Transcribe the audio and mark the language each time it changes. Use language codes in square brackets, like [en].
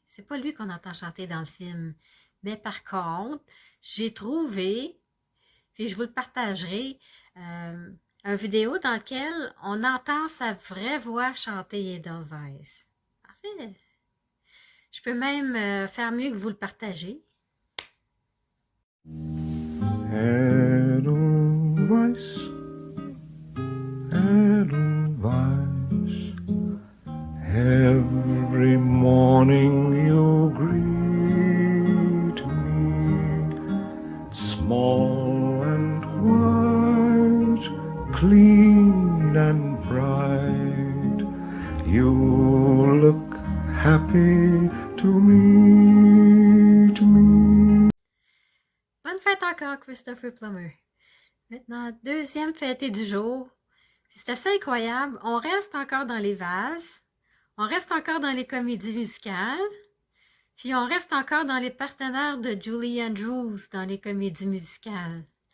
[fr] C'est pas lui qu'on entend chanter dans le film. Mais par contre, j'ai trouvé, puis je vous le partagerai, une vidéo dans laquelle on entend sa vraie voix chanter Edelweiss. En fait, je peux même faire mieux que vous le partager. [en] Edelweiss, Edelweiss, every morning you greet me, small and white, clean and bright, you look happy to meet me. [fr] Bonne fête encore, Christopher Plummer. Maintenant, deuxième fêté du jour. C'est assez incroyable. On reste encore dans les vases. On reste encore dans les comédies musicales. Puis on reste encore dans les partenaires de Julie Andrews dans les comédies musicales.